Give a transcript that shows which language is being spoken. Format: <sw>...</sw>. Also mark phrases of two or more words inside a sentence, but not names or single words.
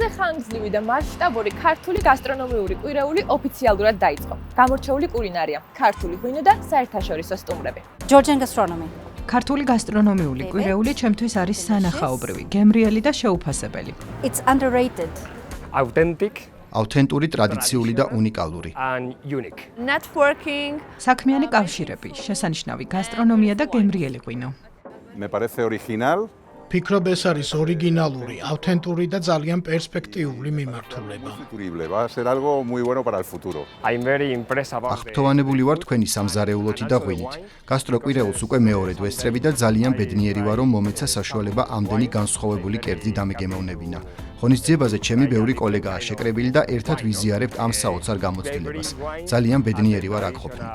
<ka>ხანგრძლივი და მასშტაბური ქართული გასტრონომიული კვირეული ოფიციალურად დაიწყო. გამორჩეული კულინარია, ქართული ღვინო და საერთაშორისო სტუმრები.</ka> <en>Georgian gastronomy.</en> <ka>ქართული გასტრონომიული კვირეული ჩემთვის არის სანახაობრივი, გემრიელი და შეუფასებელი.</ka> <en>It's underrated. Authentic</en> <ka>ავთენტური, ტრადიციული და უნიკალური.</ka> <en>and unique. Networking,</en> <ka>საქმიანი კავშირები, შესანიშნავი გასტრონომია და გემრიელი ღვინო.</ka> <es>Me parece original.</es> <ka>ფიქრობ ეს არის ორიგინალური, ავთენტური და ძალიან პერსპექტიული მიმართულება.</ka> <es>Va a ser algo muy bueno para el futuro.</es> <en>I'm very impressed about</en> <ka>აღფრთოვანებული ვარ თქვენი სამზარეულოთი და ღვინით. გასტროკვირეულს უკვე მეორედ ვესწრები და ძალიან ბედნიერი ვარ, რომ მომეცა საშუალება ამდენი განსხვავებული კერძი დამეგემოვნებინა. ღონისძიებაზე ჩემი ბევრი კოლეგაა შეკრებილი და ერთად ვიზიარებთ ამ საოცარ გამოცდილებას. ძალიან ბედნიერი ვარ აქ ყოფნით.</ka>